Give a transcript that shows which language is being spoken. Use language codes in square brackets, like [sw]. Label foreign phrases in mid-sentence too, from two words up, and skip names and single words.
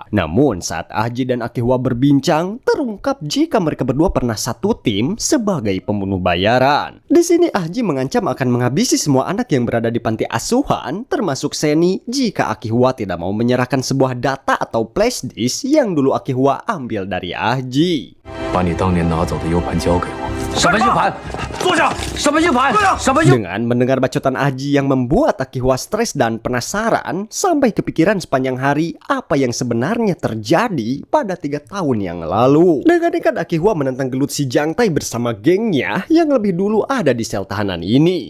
[id] Namun saat Ahji dan Akihua berbincang, terungkap jika mereka berdua pernah satu tim sebagai pembunuh bayaran. Di sini Ahji mengancam akan menghabisi semua anak yang berada di panti asuhan, termasuk Seni, jika Akihua tidak mau menyerahkan sebuah data atau [en] flash disk [id] yang dulu Akihua ambil dari Ahji. [zh] 把你当年拿走的 U 盘交给我。什么 U 盘？坐下！什么 U 盘？什么 U？ [id] Dengan mendengar bacotan Ahji yang membuat Akihua stres dan penasaran, sampai kepikiran sepanjang hari apa yang sebenarnya terjadi pada 3 tahun yang lalu. Dengan nekat Akihua menentang gelut si Jangtai bersama gengnya yang lebih dulu ada di sel tahanan ini.